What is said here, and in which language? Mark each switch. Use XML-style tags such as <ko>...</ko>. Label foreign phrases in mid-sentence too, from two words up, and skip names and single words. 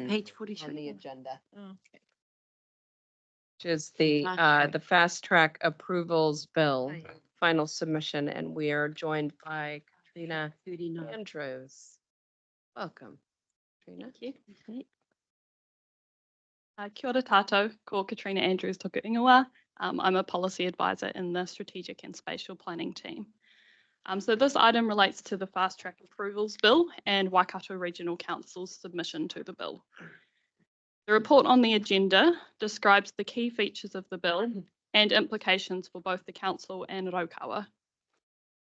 <en>10 page 42 on the agenda, Okay. which is the fast track approvals bill, final submission, and we are joined by Katrina 39. Andrews. Welcome, Katrina. Thank you.</en> <mi>Kia ora tātou, ko Katrina Andrews toku ingoa.</mi> <en>I'm a policy advisor in the strategic and spatial planning team. So this item relates to the fast track approvals bill and Waikato Regional Council's submission to the bill. The report on the agenda describes the key features of the bill and implications for both the council and Raukawa.</en>